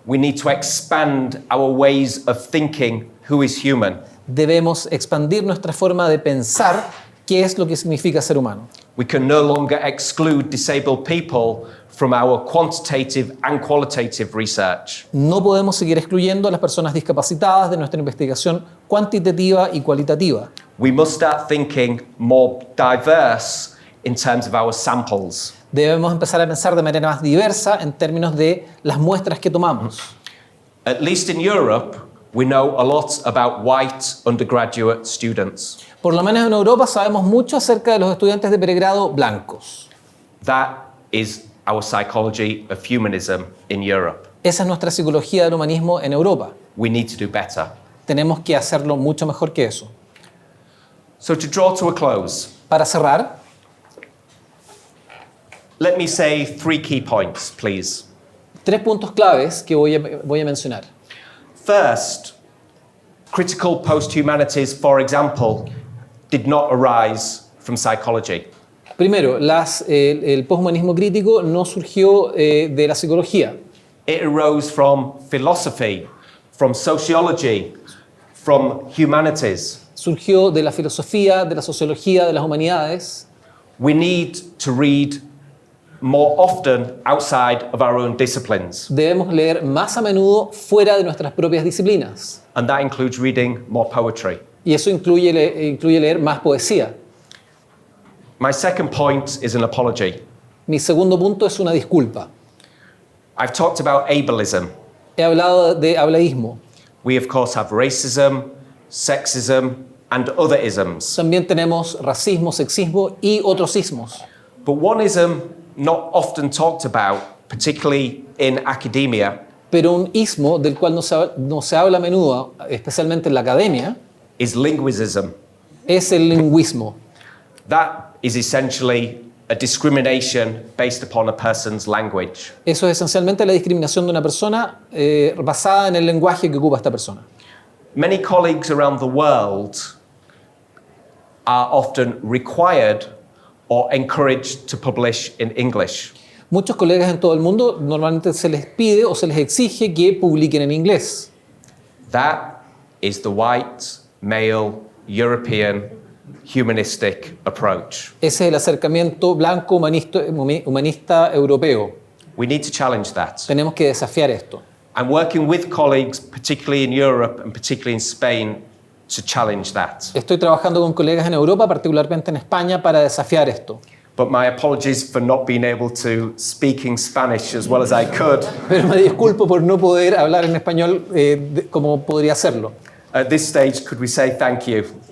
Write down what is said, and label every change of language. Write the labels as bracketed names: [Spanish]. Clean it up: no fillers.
[English] We need to expand our ways of thinking who is human. [Spanish] Debemos expandir nuestra forma de pensar qué es lo que significa ser humano. [English] We can no longer exclude disabled people from our quantitative and qualitative research. [Spanish] No podemos seguir excluyendo a las personas discapacitadas de nuestra investigación cuantitativa y cualitativa. [English] We must start thinking more diverse in terms of our samples. [Spanish] Debemos empezar a pensar de manera más diversa en términos de las muestras que tomamos. [English] At least in Europe, we know a lot about white undergraduate students. [Spanish] Por lo menos en Europa sabemos mucho acerca de los estudiantes de pregrado blancos. [English] That is our psychology of humanism in Europe. [Spanish] Esa es nuestra psicología del humanismo en Europa. [English] We need to do better. [Spanish] Tenemos que hacerlo mucho mejor que eso. [English] So to draw to a close, [Spanish] Para cerrar, [English] let me say 3 key points, please. [Spanish] 3 puntos claves que voy a mencionar. [English] First, critical post-humanities, for example, did not arise from psychology. [Spanish] Primero, el poshumanismo crítico no surgió de la psicología. [English] It arose from philosophy, from sociology, from humanities. [Spanish] Surgió de la filosofía, de la sociología, de las humanidades. [English] We need to read more often outside of our own disciplines. [Spanish] Debemos leer más a menudo fuera de nuestras propias disciplinas. [English] And that includes reading more poetry. [Spanish] Y eso incluye leer más poesía. [English] My second point is an apology. [Spanish] Mi segundo punto es una disculpa. [English] I've talked about ableism. [Spanish] He hablado de hablaísmo. [English] We, of course, have racism, sexism, and other isms. [Spanish] También tenemos racismo, sexismo y otros ismos. [English] But one ism not often talked about, particularly in academia, [Spanish] Pero un ismo del cual no se habla a menudo, especialmente en la academia, [English] is linguicism. [Spanish] es el lingüismo. [English] That is essentially a discrimination based upon a person's language. [Spanish] Eso es esencialmente la discriminación de una persona basada en el lenguaje que ocupa esta persona. [English] Many colleagues around the world are often required or encouraged to publish in English. [Spanish] Muchos colegas en todo el mundo normalmente se les pide o se les exige que publiquen en inglés. [English] That is the white, male, European humanistic approach. [Spanish] Ese es el acercamiento blanco humanista europeo. [English] We need to challenge that. [Spanish] Tenemos que desafiar esto. [English] I'm working with colleagues, particularly in Europe and particularly in Spain, to challenge that. [Spanish] Estoy trabajando con colegas en Europa, particularmente en España, para desafiar esto. [English] But my apologies for not being able to speak Spanish as well as I could. [Spanish] Pero me disculpo por no poder hablar en español como podría hacerlo. [English] At this stage, could we say thank you?